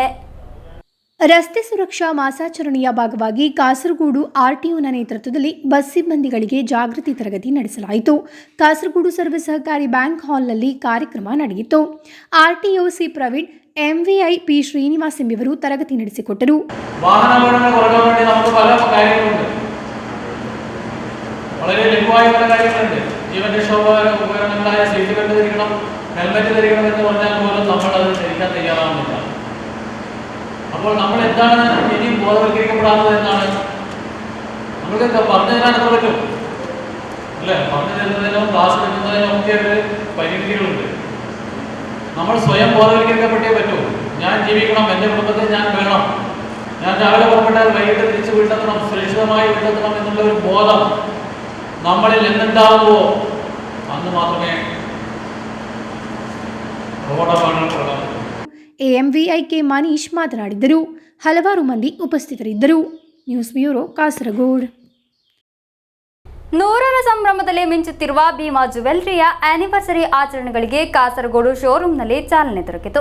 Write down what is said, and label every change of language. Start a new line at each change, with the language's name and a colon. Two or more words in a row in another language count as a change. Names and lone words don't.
Kannada: ರಸ್ತೆ ಸುರಕ್ಷಾ ಮಾಸಾಚರಣೆಯ ಭಾಗವಾಗಿ ಕಾಸರಗೋಡು ಆರ್ಟಿಒನ ನೇತೃತ್ವದಲ್ಲಿ ಬಸ್ ಸಿಬ್ಬಂದಿಗಳಿಗೆ ಜಾಗೃತಿ ತರಗತಿ ನಡೆಸಲಾಯಿತು. ಕಾಸರಗೋಡು ಸರ್ವ ಸಹಕಾರಿ ಬ್ಯಾಂಕ್ ಹಾಲ್ನಲ್ಲಿ ಕಾರ್ಯಕ್ರಮ ನಡೆಯಿತು. ಆರ್ಟಿಒ ಸಿ ಪ್ರವೀಣ್, ಎಂವಿಐ ಪಿ ಶ್ರೀನಿವಾಸ್ ಎಂಬಿವರು ತರಗತಿ ನಡೆಸಿಕೊಟ್ಟರು.
Malayalam: വളരെ ലഘുവായ പല കാര്യങ്ങളുണ്ട്. ജീവൻ രക്ഷോപകരണങ്ങളായ സീറ്റ് ബെൽറ്റ് ധരിക്കണം, ഹെൽമെറ്റ് ധരിക്കണം എന്ന് പറഞ്ഞാൽ പോലും നമ്മൾ അത് ധരിക്കാൻ തയ്യാറാവുന്നില്ല. അപ്പോൾ നമ്മൾ എന്താണ് ഇനിയും ബോധവൽക്കരിക്കപ്പെടാത്തത് എന്നാണ് നമ്മൾക്ക് പറഞ്ഞു തരാനൊക്കെ പറ്റും അല്ലേ? പറഞ്ഞു തരുന്നതിനോ ക്ലാസ് എടുക്കുന്നതിനോ ഒക്കെ ഒരു പരിമിതികളുണ്ട്. നമ്മൾ സ്വയം ബോധവൽക്കരിക്കപ്പെട്ടേ പറ്റൂ. ഞാൻ ജീവിക്കണം, എൻ്റെ കുടുംബത്തെ ഞാൻ വേണം, ഞാൻ രാവിലെ പുറപ്പെട്ടാൽ വൈകിട്ട് തിരിച്ച് വീട്ടെത്തണം, സുരക്ഷിതമായി വീട്ടെത്തണം എന്നുള്ള ഒരു ബോധം നമ്മളിൽ എന്നുണ്ടാവുമോ അന്ന് മാത്രമേ ರೋಡಾಪಣೆ ಪ್ರಧಾನ.
Kannada: AMVIK ಮನೀಶ್ ಮಾತನಾಡಿದರು. ಹಲವಾರು ಮಂದಿ ಉಪಸ್ಥಿತರಿದ್ದರು. ನ್ಯೂಸ್ ಬ್ಯೂರೋ ಕಾಸರಗೋಡು. 100ರ ಸಂಭ್ರಮದಲ್ಲಿ ಮಿಂಚುತ್ತಿರುವ ಭೀಮಾ ಜ್ಯುವೆಲ್ಲರಿಯ ಆನಿವರ್ಸರಿ ಆಚರಣೆಗಳಿಗೆ ಕಾಸರಗೋಡು ಶೋರೂಮ್ನಲ್ಲಿ ಚಾಲನೆ ದೊರಕಿತು.